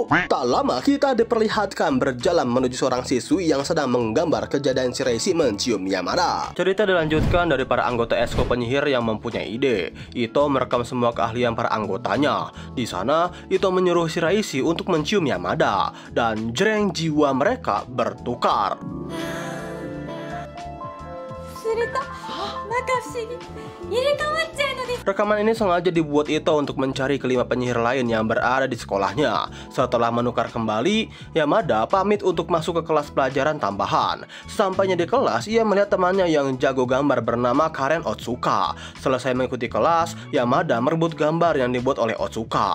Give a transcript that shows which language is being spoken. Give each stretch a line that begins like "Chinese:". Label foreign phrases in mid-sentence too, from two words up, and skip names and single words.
Indonesian: Tak lama kita diperlihatkan berjalan menuju seorang siswi yang sedang menggambar kejadian Shiraishi mencium Yamada. Cerita dilanjutkan dari para anggota eskul penyihir yang mempunyai ide. Ito merekam semua keahlian para anggotanya. Di sana Ito menyuruh Shiraishi untuk mencium Yamada dan jreng, jiwa mereka bertukar.
Japanese: れた。まか不思議。入れ替わっちゃうのです。
Indonesian: Rekaman ini sengaja dibuat Ito untuk mencari kelima penyihir lain yang berada di sekolahnya. Setelah menukar kembali, Yamada pamit untuk masuk ke kelas pelajaran tambahan. Sampainya di kelas, ia melihat temannya yang jago gambar bernama Karen Otsuka. Selesai mengikuti kelas, Yamada merebut gambar yang dibuat oleh Otsuka.